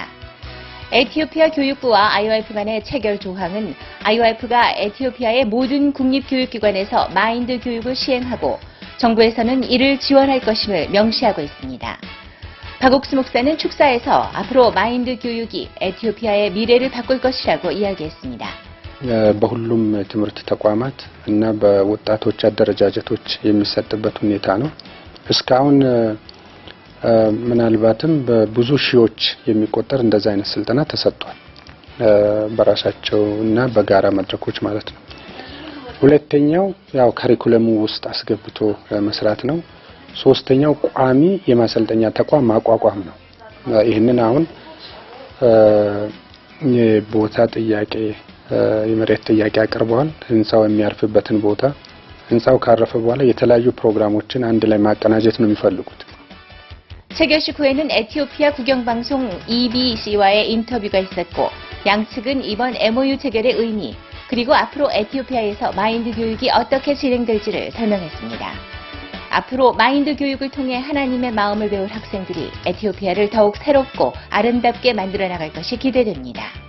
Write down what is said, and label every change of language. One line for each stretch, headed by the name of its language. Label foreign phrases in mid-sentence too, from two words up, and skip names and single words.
Korean: 에티오피아 교육부와 IORF 간의 체결 조항은 IORF가 에티오피아의 모든 국립교육기관에서 마인드 교육을 시행하고 정부에서는 이를 지원할 것임을 명시하고 있습니다. 박옥수 목사는 축사에서 앞으로 마인드 교육이 에티오피아의 미래를 바꿀 것이라고 이야기했습니다.
Amharic: በሁሉም ትምህርት ተቋማት እና በወጣቶች አደረጃጀቶች የሚሰጥበት ሁኔታ ነው። እስካሁን ምናልባትም በብዙ ሺዎች የሚቆጠር እንደዛ አይነት ስልጠና ተሰጥቷል። በራሳቸው እና በጋራ መድረኮች ማለት ነው። ሁለተኛው ያው ካሪኩለሙ ውስጥ አስገብቶ መስራት ነው። ሶስተኛው ቋሚ የማሰልጠኛ ተቋም ማቋቋም ነው። ይህንን አሁን የቦታ ጥያቄ የመሬት ጥያቄ አቅርበዋል። ህንጻው የሚያርፍበትን ቦታ ህንጻው ካረፈ በኋላ የተለያዩ ፕሮግራሞችን አንድ ላይ ማቀናጀት ነው የሚፈልጉት።
Korean: 체결식 후에는 에티오피아 국영방송 EBC와의 인터뷰가 있었고 양측은 이번 MOU 체결의 의미 그리고 앞으로 에티오피아에서 마인드 교육이 어떻게 진행될지를 설명했습니다. 앞으로 마인드 교육을 통해 하나님의 마음을 배울 학생들이 에티오피아를 더욱 새롭고 아름답게 만들어 나갈 것이 기대됩니다.